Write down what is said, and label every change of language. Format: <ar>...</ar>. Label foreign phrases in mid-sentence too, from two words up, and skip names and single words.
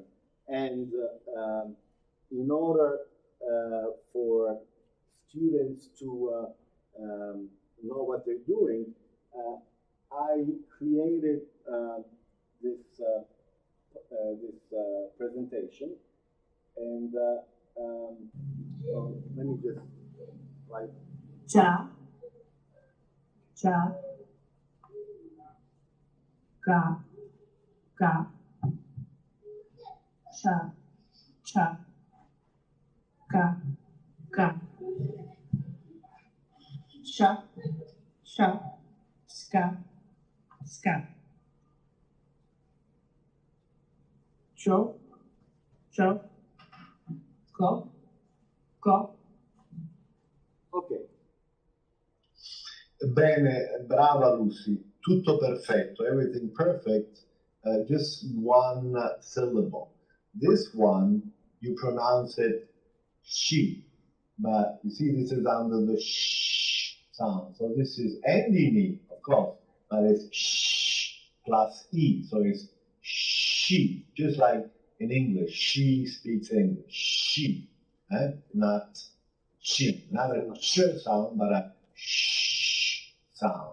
<en>And in order for students to know what they're doing, I created this presentation, and let me just like cha, cha, ga, ga, cha, cha, ga, ga, sha, sha, ska, ska, cho, cho, go, go. ok.</en> <it>Bene, brava Lucy, tutto perfetto,</it> <en>everything perfect, just one syllable. This one, you pronounce it she, but you see this is under the sh sound, so this is ending E, of course, but it's sh plus E, so it's she, just like in English, she speaks English, she, not she, not a sh sound, but a sh sound.</en>